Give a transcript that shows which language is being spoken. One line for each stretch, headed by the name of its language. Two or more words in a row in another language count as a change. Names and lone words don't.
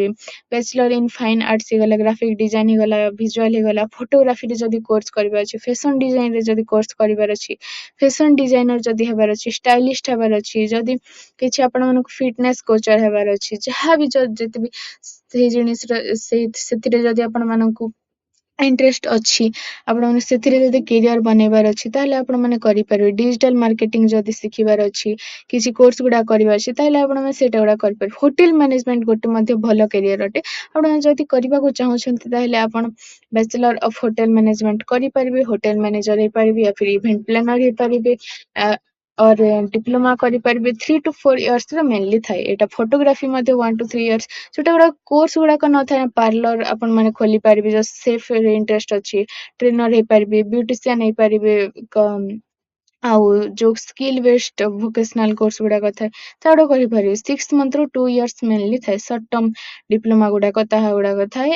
English: bachelor in fine arts
Odia: ହେଇଗଲା,
English: graphic design
Odia: ହେଇଗଲା, ଭିଜୁଆଲ ହେଇଗଲା, ଫଟୋଗ୍ରାଫିରେ ଯଦି କୋର୍ସ କରିବାର ଅଛି,
English: fashion designରେ
Odia: ଯଦି କୋର୍ସ କରିବାର ଅଛି,
English: fashion designer
Odia: ଯଦି ହେବାର ଅଛି, ଷ୍ଟାଇଲିଷ୍ଟ ହେବାର ଅଛି, ଯଦି କିଛି ଆପଣମାନଙ୍କୁ
English: fitness coachର
Odia: ହେବାର ଅଛି, ଯାହା ବି ଯେତେ ବି ସେଇ ଜିନିଷର ସେଥିରେ ଯଦି ଆପଣମାନଙ୍କୁ ଇଣ୍ଟରେଷ୍ଟ ଅଛି, ଆପଣମାନେ ସେଥିରେ ଯଦି କ୍ୟାରିୟର ବନେଇବାର ଅଛି ତାହେଲେ ଆପଣମାନେ କରିପାରିବେ।
English: digital marketing
Odia: ଯଦି ଶିଖିବାର ଅଛି, କିଛି କୋର୍ସ ଗୁଡା କରିବାର ଅଛି, ତାହେଲେ ଆପଣମାନେ ସେଇଟା ଗୁଡା କରିପାରିବେ।
English: hotel management
Odia: ଗୋଟେ ମଧ୍ୟ ଭଲ କ୍ୟାରିୟର ଅଟେ, ଆପଣମାନେ ଯଦି କରିବାକୁ ଚାହୁଁଛନ୍ତି ତାହେଲେ ଆପଣ
English: bachelor of hotel management
Odia: କରିପାରିବେ,
English: hotel manager
Odia: ହେଇପାରିବେ,
Hindi: या फिर
English: event planner
Odia: ହେଇପାରିବେ,
Hindi: और डिप्लोमा କରିପାରିବେ।
English: 3 to 4 years
Odia: ର ମେନଲି ଥାଏ। ଏଇଟା ଫଟୋଗ୍ରାଫି ମଧ୍ୟ
English: 1 to 3 years,
Odia: ସେଟା ଗୁଡା କୋର୍ସ ଗୁଡାକ ନଥାଏ। ପାର୍ଲର ଆପଣ ମାନେ ଖୋଲି ପାରିବେ, ଯଦି ସେଫରେ ଇଣ୍ଟରେଷ୍ଟ ଅଛି, ଟ୍ରେନର ହେଇପାରିବେ, ବ୍ୟୁଟିସିଆନ ହେଇପାରିବେ, ଆଉ ଯୋଉ
English: skill based vocational course
Odia: ଗୁଡାକ ଥାଏ ତାଗୁଡା କରିପାରିବେ।
English: 6 month ରୁ 2 years ମେନଲି ଥାଏ। short term diploma
Odia: ଗୁଡାକ ତାହା ଗୁଡାକ ଥାଏ।